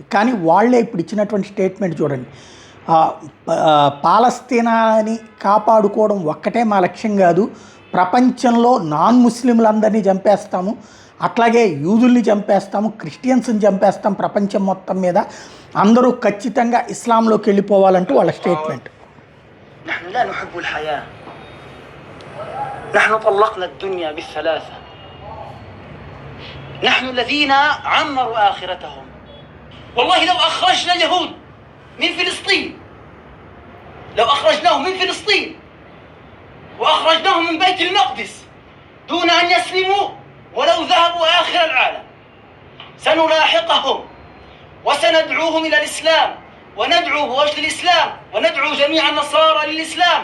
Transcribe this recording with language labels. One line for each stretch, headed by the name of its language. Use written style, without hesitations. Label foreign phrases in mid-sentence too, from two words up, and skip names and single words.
Telugu: కానీ వాళ్ళే ఇప్పుడు ఇచ్చినటువంటి స్టేట్మెంట్ చూడండి, పాలస్తీనాని కాపాడుకోవడం ఒక్కటే మా లక్ష్యం కాదు, ప్రపంచంలో నాన్ ముస్లింలందరినీ చంపేస్తాము, అట్లాగే యూదుల్ని చంపేస్తాము, క్రిస్టియన్స్ని చంపేస్తాం, ప్రపంచం మొత్తం మీద అందరూ ఖచ్చితంగా ఇస్లాంలోకి వెళ్ళిపోవాలంటూ వాళ్ళ స్టేట్మెంట్.
Arabic: نحن طلقنا الدنيا بالثلاثة، نحن الذين عمروا آخرتهم. والله لو أخرجنا اليهود من فلسطين، لو أخرجناهم من فلسطين وأخرجناهم من بيت المقدس دون أن يسلموا ولو ذهبوا آخر العالم، سنلاحقهم وسندعوهم إلى الإسلام وندعو بوجه الإسلام وندعو جميع النصارى للإسلام.